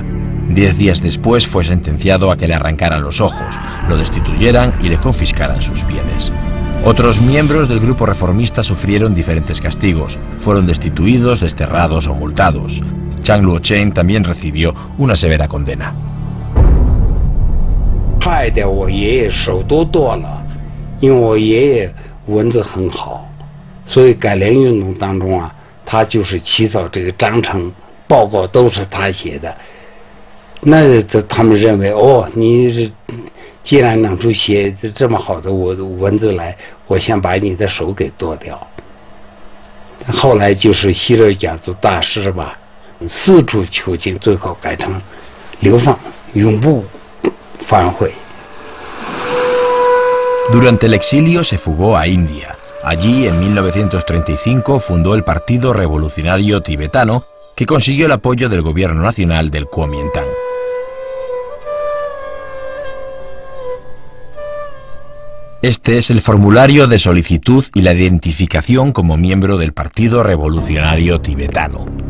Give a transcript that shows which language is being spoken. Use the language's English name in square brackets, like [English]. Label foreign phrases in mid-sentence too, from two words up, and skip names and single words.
[Spanish] 10 días después fue sentenciado a que le arrancaran los ojos, lo destituyeran y le confiscaran sus bienes. Otros miembros del grupo reformista sufrieron diferentes castigos, fueron destituidos, desterrados o multados. Chang Luo-Cheng también recibió una severa condena. [Chinese] 害得我爷爷手都剁了，因为我爷爷文字很好，所以改良运动当中啊，他就是起草这个章程报告都是他写的。那他们认为哦，你是既然能出写这么好的文字来，我想把你的手给剁掉。后来就是希勒家族大师吧，四处求经，最后改成流放，永不反悔。 [Spanish] Durante el exilio se fugó a India. Allí, en 1935, fundó el Partido Revolucionario Tibetano, que consiguió el apoyo del gobierno nacional del Kuomintang. Este es el formulario de solicitud y la identificación como miembro del Partido Revolucionario Tibetano.